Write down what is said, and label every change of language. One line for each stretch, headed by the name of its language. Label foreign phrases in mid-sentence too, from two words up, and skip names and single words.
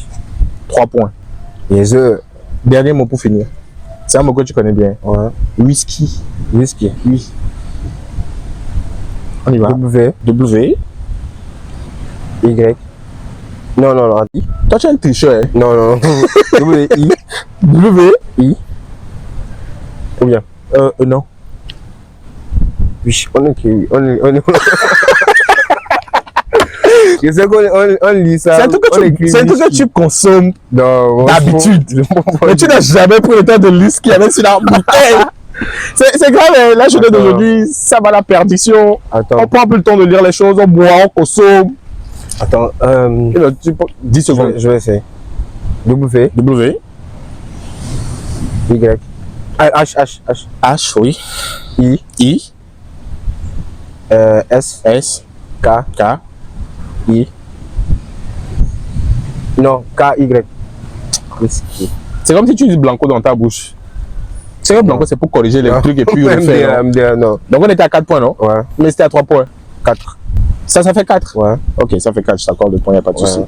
French: 3 points. Yes. Dernier mot pour finir. C'est un mot que tu connais bien. Ouais. Whisky. Whisky. Oui. On y va. W. W. Y. Non. I. Toi, tu es un tricheur. Hein? Non. W. I. W. I. Ou bien. Non. Oui, on est qui? On est. Je sais qu'on lit ça. C'est un truc que tu consommes d'habitude. Mais tu n'as jamais pris le temps de lire ce qu'il y avait sur la bouteille. C'est grave, hein. La journée d'aujourd'hui, ça va à la perdition. Attends. On prend plus le temps de lire les choses, on boit, on consomme. Attends. 10 secondes. Je vais essayer. W. W. Y. H. H, oui. I. I. S. S. K. K. I. Non, K-Y. Whisky. C'est comme si tu dis Blanco dans ta bouche. C'est comme Blanco, c'est pour corriger les trucs et puis refaire. Non. Donc on était à 4 points, non? Ouais. Mais c'était à 3 points. 4. Ça fait 4? Ouais. Ok, ça fait 4, je t'accorde le point, il n'y a pas de souci.